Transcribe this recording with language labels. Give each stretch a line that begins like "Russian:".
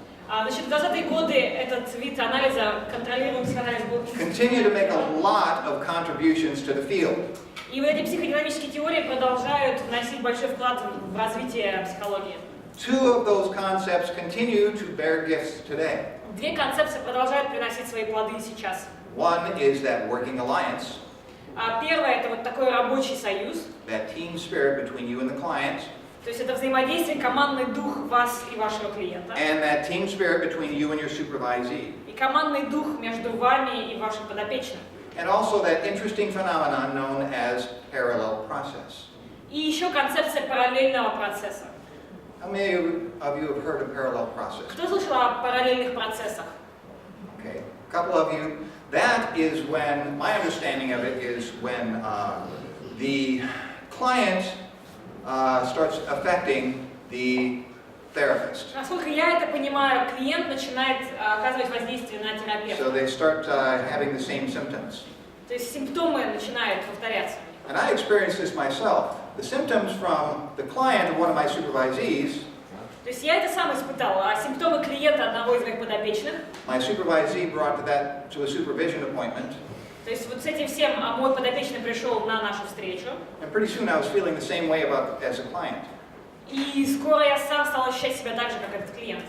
Russian: Значит, в 20-е годы этот вид анализа, контролируемый психоанализ, был
English: continue to make a lot of contributions to the field.
Russian: И вот эти психодинамические теории продолжают вносить большой вклад в развитие психологии.
English: Two of those concepts continue to bear gifts today.
Russian: Две концепции продолжают приносить свои плоды сейчас.
English: One is that working alliance,
Russian: Первое – это вот такой рабочий союз,
English: that team spirit between you and the client,
Russian: то есть это взаимодействие, командный дух вас и вашего клиента,
English: and that team spirit between you and your supervisee.
Russian: и командный дух между вами и вашим подопечным.
English: And also that interesting phenomenon known as parallel process.
Russian: И еще концепция параллельного процесса.
English: How many of you have heard of parallel process?
Russian: Кто слышал о параллельных процессах?
English: Okay, a couple of you. That is when, my understanding of it is when the client starts affecting the therapist.
Russian: Насколько я это понимаю, клиент начинает оказывать воздействие на терапевта.
English: So they start having the same symptoms.
Russian: То есть симптомы начинают повторяться.
English: And I experienced this myself. The symptoms from the client of one of my supervisees,
Russian: То есть я это сам испытал, а симптомы клиента одного из моих подопечных,
English: my supervisee brought that to a supervision appointment.
Russian: то есть вот с этим всем мой подопечный пришел на нашу встречу,
English: And pretty soon I was feeling the same way as a client.
Russian: и скоро я сам стал ощущать себя так же, как этот клиент.